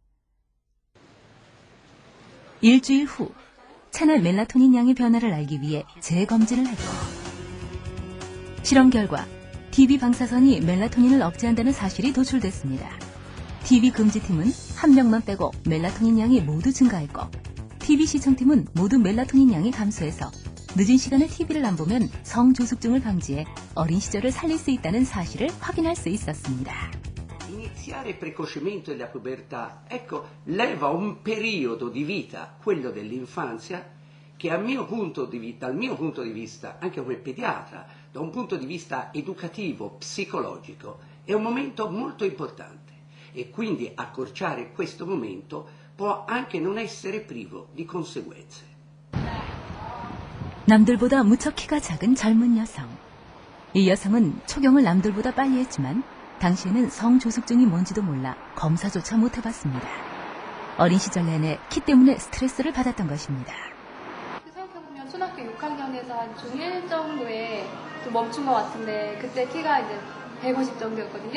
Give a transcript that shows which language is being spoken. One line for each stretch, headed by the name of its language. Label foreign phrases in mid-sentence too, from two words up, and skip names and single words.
Korean: 일주일 후 체내 멜라토닌 양의 변화를 알기 위해 재검진을 했고 실험 결과 TV 방사선이 멜라토닌을 억제한다는 사실이 도출됐습니다. TV 금지팀은 한 명만 빼고 멜라토닌 양이 모두 증가했고 TV 시청팀은 모두 멜라토닌 양이 감소해서 늦은 시간에 TV를 안 보면 성조숙증을 방지해 어린 시절을 살릴 수 있다는 사실을 확인할 수 있었습니다.
Italian: Iniziare precocemente la pubertà, ecco, leva un periodo di vita, quello dell'infanzia, che dal mio punto di vista, anche come pediatra, da un punto di vista educativo, psicologico, è un momento molto importante e quindi accorciare questo momento può anche non essere privo di conseguenze.
Korean: 남들보다 무척 키가 작은 젊은 여성. 이 여성은 초경을 남들보다 빨리 했지만 당시에는 성조숙증이 뭔지도 몰라 검사조차 못 해봤습니다. 어린 시절 내내 키 때문에 스트레스를 받았던 것입니다. 생각해보면 초등학교 6학년에서 한 중1 정도에 좀 멈춘 것 같은데 그때 키가 이제 150 정도였거든요.